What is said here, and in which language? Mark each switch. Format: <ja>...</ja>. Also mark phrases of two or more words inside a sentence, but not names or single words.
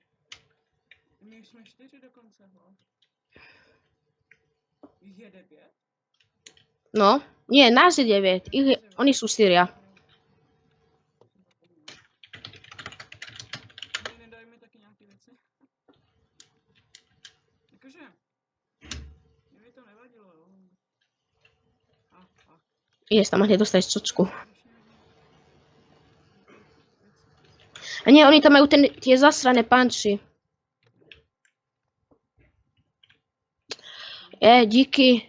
<cs>My už jsme 4 dokonce, ho. Jich je 9?</cs> <sk>No. Nie, nás je 9. Oni sú 4.</sk> <cs>Oni nedají mi taky nějaký věci. Jakože, mě by to nevadilo, jo.</cs> <sk>Ideš tam a hneď dostaneš čočku. A nie, oni tam majú tie zasrané panči.</sk> <cs>Díky.</cs>